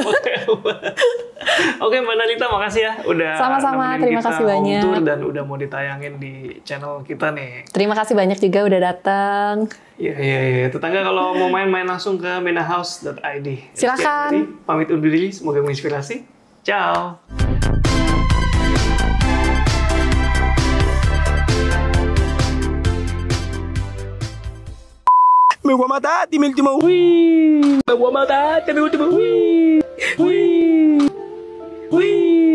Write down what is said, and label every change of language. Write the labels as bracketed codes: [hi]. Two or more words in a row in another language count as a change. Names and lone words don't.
[id] Oke Mbak Nalita, makasih ya udah sama-sama, nemenin terima kita kasih banyak. [en] home tour [id] dan udah mau ditayangin di channel kita nih. Terima kasih banyak juga udah datang. Iya. Tetangga kalau mau main langsung ke minahouse.id. Silakan. Jadi, pamit undur diri, semoga menginspirasi. Ciao. [es] Me voy a matar, dime el último. Me voy a matar, dime el último.